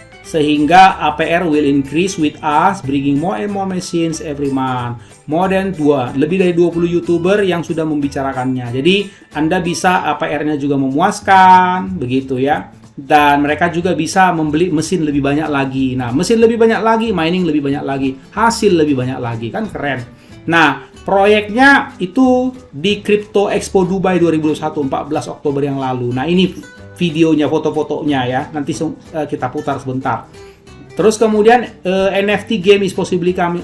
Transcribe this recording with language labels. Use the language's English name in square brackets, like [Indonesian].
[English] Sehingga APR will increase with us, bringing more and more machines every month. [Indonesian] Lebih dari 20 YouTuber yang sudah membicarakannya. Jadi Anda bisa APR-nya juga memuaskan, begitu ya. Dan mereka juga bisa membeli mesin lebih banyak lagi. Nah, mesin lebih banyak lagi, mining lebih banyak lagi, hasil lebih banyak lagi, kan keren. Nah, proyeknya itu di Crypto Expo Dubai 2021, 14 Oktober yang lalu. Nah, ini videonya, foto-fotonya ya. Nanti kita putar sebentar. Terus kemudian [English] NFT game is possibly coming.